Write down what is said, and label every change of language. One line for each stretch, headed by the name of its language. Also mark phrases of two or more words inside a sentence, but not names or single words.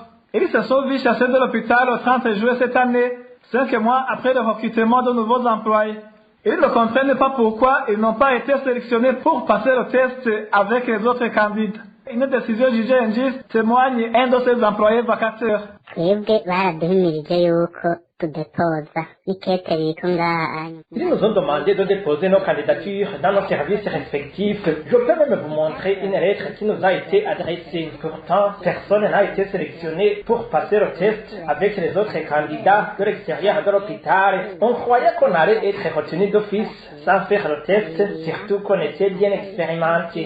French: Ils se sont vus chasser de l'hôpital au 30 juillet cette année, 5 mois après le recrutement de nouveaux employés. Ils ne comprennent pas pourquoi ils n'ont pas été sélectionnés pour passer le test avec les autres candidats. une décision jugée injuste, témoigne un de ses employés vacataires.
Rundi: twebwe baraduhimirije yuko tudepoza ikete riko ngaha.
French: Ils nous ont demandé de déposer nos candidatures dans nos services respectifs. Je peux même vous montrer une lettre qui nous a été adressée. Pourtant, personne n'a été sélectionné pour passer le test avec les autres candidats de l'extérieur de l'hôpital. On croyait qu'on allait être retenu d'office sans faire le test, surtout qu'on était bien expérimentés.